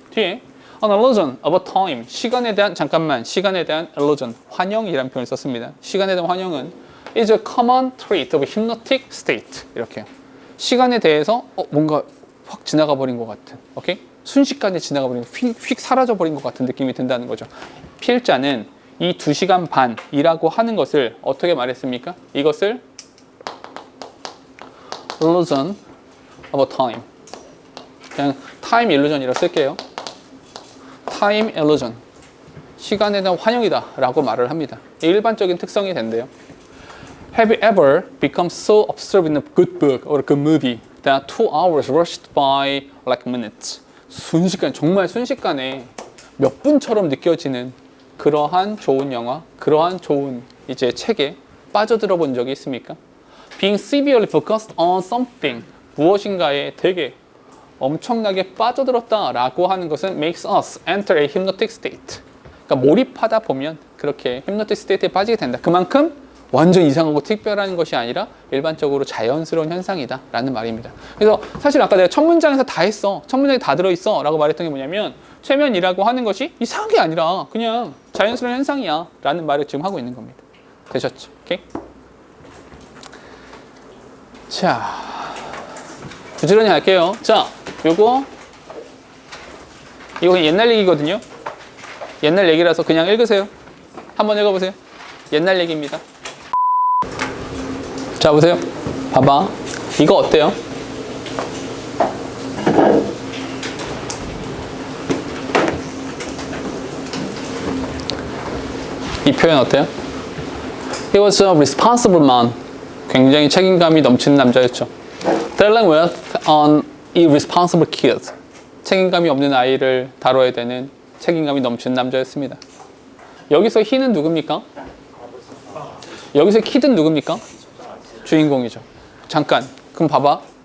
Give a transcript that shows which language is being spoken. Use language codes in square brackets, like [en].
[ko] 뒤에 [en] An illusion of a time. [ko] 시간에 대한 illusion. 환영이라는 표현을 썼습니다. 시간에 대한 환영은 [en] is a common trait of hypnotic state. [ko] 이렇게요. 시간에 대해서 뭔가 확 지나가 버린 것 같은, 오케이? 순식간에 지나가 버린, 휙 사라져 버린 것 같은 느낌이 든다는 거죠. 필자는 이 2시간 반이라고 하는 것을 어떻게 말했습니까? [en] 이것을 illusion of a time. [ko] 그냥 time illusion이라고 쓸게요. [en] time illusion. [ko] 시간에 대한 환영이다 라고 말을 합니다. 일반적인 특성이 된대요. [en] Have you ever become so absorbed in a good book or a good movie that 2 hours rushed by like minutes? [ko] 정말 순식간에 몇 분처럼 느껴지는 그러한 좋은 영화, 그러한 좋은 이제 책에 빠져들어 본 적이 있습니까? [en] Being severely focused on something, [ko] 무엇인가에 되게 엄청나게 빠져들었다라고 하는 것은 [en] makes us enter a hypnotic state. [ko] 그러니까 몰입하다 보면 그렇게 hypnotic state에 빠지게 된다. 그만큼 완전 이상하고 특별한 것이 아니라 일반적으로 자연스러운 현상이다라는 말입니다. 그래서 사실 아까 내가 첫 문장에서 다 했어, 첫 문장에 다 들어있어 라고 말했던 게 뭐냐면 최면이라고 하는 것이 이상한 게 아니라 그냥 자연스러운 현상이야 라는 말을 지금 하고 있는 겁니다. 되셨죠? 오케이? 자, 부지런히 할게요. 자, 이거 옛날 얘기거든요. 옛날 얘기라서 그냥 읽으세요. 한번 읽어보세요. 옛날 얘기입니다. 자, 보세요. 봐봐. 이거 어때요? 이 표현 어때요? [en] He was a responsible man. [ko] 굉장히 책임감이 넘치는 남자였죠. [en] Dealing with an irresponsible kid. [ko] 책임감이 없는 아이를 다뤄야 되는 책임감이 넘치는 남자였습니다. 여기서 he는 누굽니까? 여기서 kid는 누굽니까? 주인공이죠. 잠깐. 그럼 봐봐.